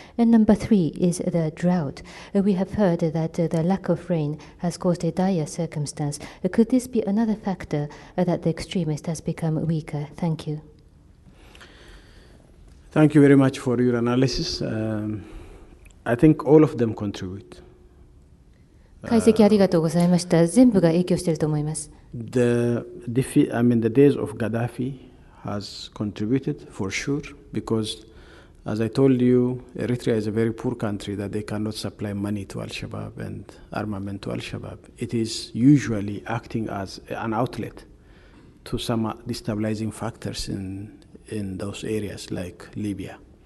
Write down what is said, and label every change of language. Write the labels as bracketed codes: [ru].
[en] And number three is the drought. We have heard that the lack of rain has caused a dire circumstance. Could this be another factor that the extremists has become weaker? Thank you. Thank you very much for your analysis. I think all of them contribute. [ja] 解析ありがとうございました。全部が影響していると思います。 [en] The days of Gaddafi has contributed for sure, because as I told you, Eritrea is a very poor country that they cannot supply money to Al-Shabaab and armament to Al-Shabaab. It is usually acting as an outlet to some destabilizing factors in those areas like Libya.